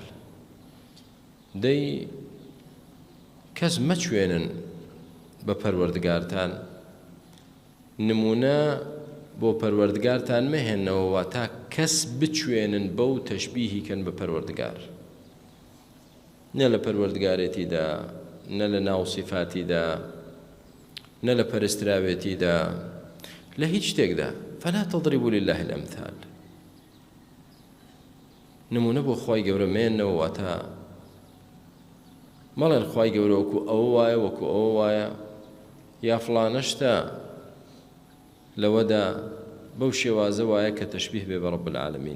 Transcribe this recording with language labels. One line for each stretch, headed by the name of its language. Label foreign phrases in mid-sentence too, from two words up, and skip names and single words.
Central Kurdish: دەی کەس مەچوێنن بە پەروەردگارتان، نمونە بۆ پەروەردگارتان مەهێننەوە تا کەس بچوێنن بەو تەشبیهیکەن بە پەروەردگار، نە لە پەروەردگارێتیدا، نە لە ناو سیفاتیدا، نە لە پەرستراوێتیدا، لە هیچ شتێکدا.
Arabic: فلا تضربوا لله الأمثال.
Central Kurdish: نمونە بۆ خوای گەورە مێننەوە، واتە مەڵێن خوای گەورە وەکو ئەوە وایە وەکو ئەوە وایە، یا فڵانە شتە لەوەدا بەو شێوازە وایە کە تەشبیه بێ بە
Arabic: رب العالمین.